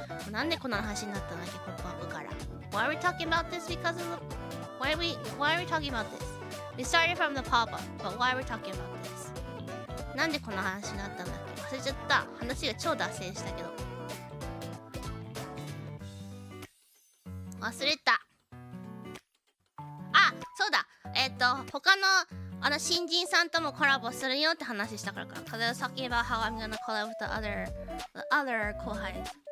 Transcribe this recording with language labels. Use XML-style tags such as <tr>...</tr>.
<ja>なんでこんな話になったんだっけ、ポップアップから。</ja> <en>Why are we talking about this? Because of the... Why are we talking about this? We started from the pop-up, but why are we talking about this?</en> <ja>なんでこんな話になったんだっけ、忘れちゃった。話が超脱線したけど忘れた。そうだ、他の新人さんともコラボするよって話したからか。</ja> <en>Cause I was talking about how I'm gonna collab with the other 後輩。</en>